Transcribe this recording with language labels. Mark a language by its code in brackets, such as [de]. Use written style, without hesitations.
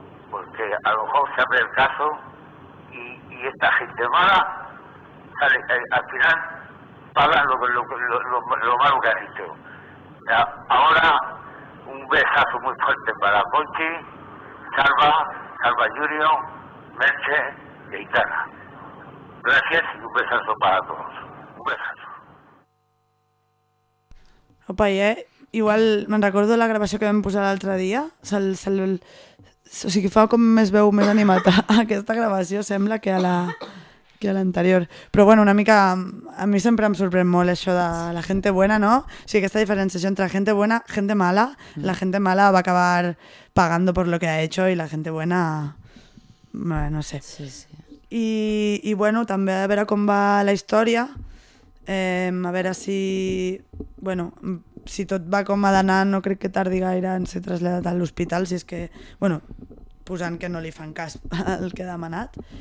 [es] Porque a lo mejor se abre el caso y esta gente mala sale, al final paga lo malo que han hecho. Ahora un besazo muy fuerte para Conchi, Salva Junior, Merche i Aitana. Gràcies i un besazo para todos. Un besazo. [ca] Opa, i igual me'n recordo la gravació que vam posar l'altre dia. O sigui, fa com més veu, més animat. Aquesta gravació sembla que a la... que a l'anterior. Però bueno, una mica a mi sempre em sorprèn molt això de la [es] gente buena, [ca] no? O sigui, aquesta diferenciació entre [es] gente buena, gente mala. La gente mala va acabar pagando por lo que ha hecho y la gente buena no sé. [ca] Sí, sí. I bueno, també a veure com va la història, a veure si bueno, si tot va com ha d'anar, no crec que tardi gaire en ser traslladat a l'hospital, si és que, bueno, posant que no li fan cas al que ha demanat.